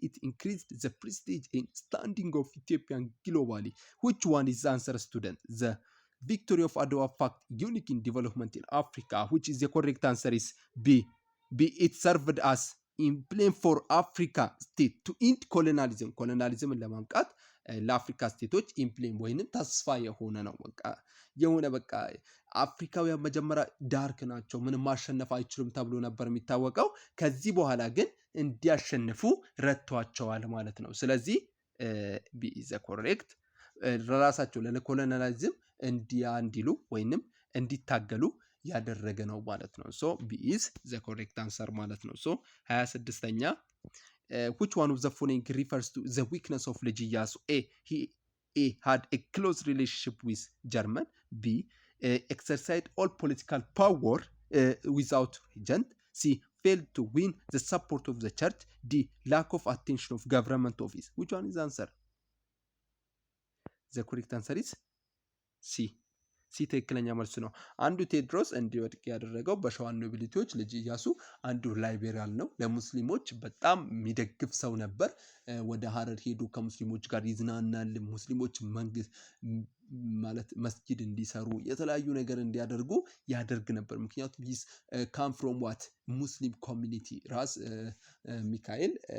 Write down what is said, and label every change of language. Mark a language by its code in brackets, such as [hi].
[en] It increased the prestige and standing of Ethiopian globally. Which one is the answer, student? The victory of Adwa fact unique in development in Africa. Which is the correct answer is B. B. It served as emblem for Africa state to end colonialism. [am] Colonialism ለማምጣት ለአፍሪካ ስቴቶች ኢምፕሌም ወይንም ተስፋ የሆነ ነው። በቃ የሆነ በቃ አፍሪካውያን መጀመሪያ ዳርክ ናቸው፣ ምንም ማሸነፍ አይችሉም ተብሎ ነበር የሚታወቀው። ከዚህ በኋላ ግን እንዲያሸንፉ ረድቷቸዋል ማለት ነው። ስለዚህ [en] ቢ ኢዝ ኮሬክት [am] ራሳቸው ለኮሎናሊዝም እንዲሉ ወይንም እንዲታገሉ ያደረገ ነው ማለት ነው። [en] ሶ ቢ ኢዝ ዘ ኮሬክት አንሰር [am] ማለት ነው። ሶ 26ኛ [en] which one of the following refers to the weakness of ልጅ ኢያሱ? A. had a close relationship with German. B. exercised all political power without regent. C. failed to win the support of the church. D. lack of attention of government office. Which one is the answer? The correct answer is C. [am] ሲ ትክክለኛ መልስ ነው። አንዱ ቴዎድሮስ እንዲወድቅ ያደረገው በሸዋ ኖቢሊቲዎች ልጅ ኢያሱ አንዱ ላይቤሪያል ነው። ለሙስሊሞች በጣም የሚደግፍ ሰው ነበር። ወደ ሀረር ሄዱ ከሙስሊሞች ጋር ይዝናናል። ሙስሊሞች መንግስት ማለት መስጊድ እንዲሰሩ የተለያዩ ነገር እንዲያደርጉ ያደርግ ነበር። ምክንያቱም [en] ሂስ ካም ፍሮም ዋት ሙስሊም ኮሚኒቲ [am] ራስ ሚካኤል